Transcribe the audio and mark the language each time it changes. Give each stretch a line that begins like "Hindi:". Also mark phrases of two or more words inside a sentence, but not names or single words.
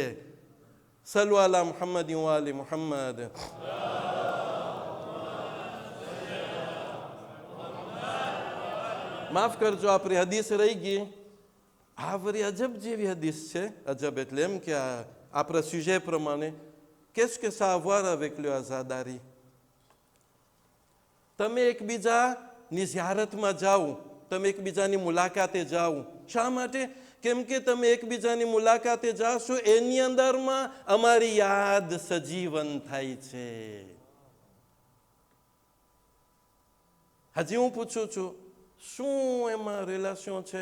Arabic: صلوا على محمد وآل محمد.
Gujarati: માફ કરજો, આપણી હદીસ રહી ગઈ. આ વળી અજબ જેવી હદીસ છે. અજબ એટલે એમ કે આપણા સુજે પ્રમાણે
French: qu'est-ce que ça a à voir avec le azaadari?
Gujarati: તમે એકબીજાની ઝિયારતમાં જાઓ, તમે એકબીજાની મુલાકાતે જાઓ. શા માટે? કેમ કે તમે એકબીજાની મુલાકાતે જાશો એની અંદરમાં અમારી યાદ સજીવન થાય છે. હજી હું પૂછું છું, શું એમાં રિલેશન છે?